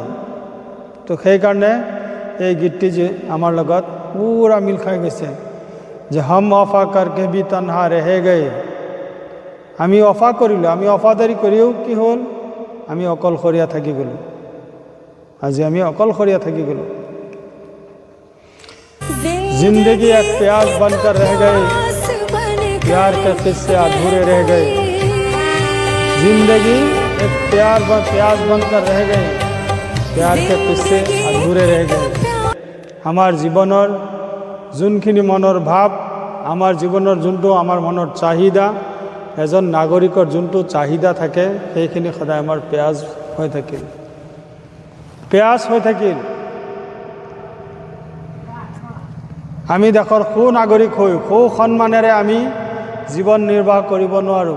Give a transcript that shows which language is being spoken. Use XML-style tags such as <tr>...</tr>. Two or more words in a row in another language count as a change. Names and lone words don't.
<as>তো সেইকাৰণে এই গীতটি যে আমাৰ লগত পুৰা মিল খাই গৈছে যে</as> <hi>हम वफ़ा करके भी तन्हा रह गए।</hi> <as>আমি অফা কৰিলোঁ, আমি অফাদাৰী কৰিও কি হ'ল, আমি অকলশৰীয়া থাকি গ'লোঁ। আজি আমি অকলশৰীয়া থাকি গ'লোঁ।</as> <hi>जिंदगी एक प्यास बनकर रह गए, प्यार के किस्से अधूरे रह गए। जिंदगी एक प्यास बनकर रह गए, प्यार के किस्से अधूरे रह गए।</hi> <as>আমাৰ জীৱনৰ যোনখিনি মনৰ ভাৱ, আমাৰ জীৱনৰ যোনটো আমাৰ মনৰ চাহিদা, এজন নাগৰিকৰ যোনটো চাহিদা থাকে, সেইখিনি সদায় আমাৰ প্যাজ হৈ থাকিল, প্যাজ হৈ থাকিল। আমি দেশৰ সু-নাগৰিক হৈ সু-সন্মানেৰে আমি জীৱন নিৰ্বাহ কৰিব নোৱাৰোঁ।</as>